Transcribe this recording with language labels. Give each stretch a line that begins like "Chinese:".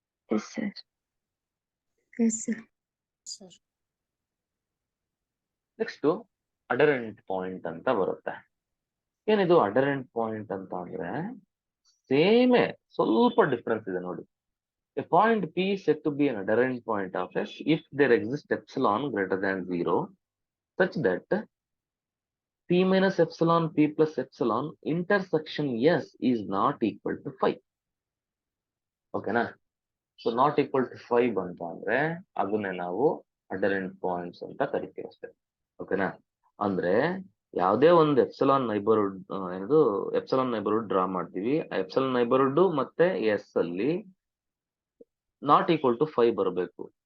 English: Yes, sir. Yes, sir. Sir
Kannada: next ಅಡರೆಂಟ್ point ಅಂತ ಬರುತ್ತೆ. ಏನಿದು ಅಡರೆಂಟ್ ಪಾಯಿಂಟ್ ಅಂತ ಅಂದ್ರೆ ಸೇಮೇ, ಸ್ವಲ್ಪ ಡಿಫ್ರೆನ್ಸ್ ಇದೆ ನೋಡಿ.
English: A point P is said to be an adherent point of S if there exists epsilon greater than 0 such that P minus epsilon P plus epsilon intersection S is not equal to 5.
Kannada: ಓಕೆನಾ? So not equal to 5 ಅಂತ ಅಂದ್ರೆ ಅದನ್ನೇ ನಾವು ಅಡರೆಂಟ್ points ಅಂತ ಕರಿತೀವಿ ಅಷ್ಟೇ. ಓಕೆನಾ? ಅಂದ್ರೆ ಯಾವುದೇ ಒಂದು epsilon neighbourhood epsilon neighbourhood draw ಮಾಡ್ತೀವಿ. ಎಪ್ಸಿಲಾನ್ ನೈಬರ್ಹುಡ್ ಮತ್ತೆ ಎಸ್ ಅಲ್ಲಿ ನಾಟ್ ಈಕ್ವಲ್ ಟು 5 ಬರಬೇಕು.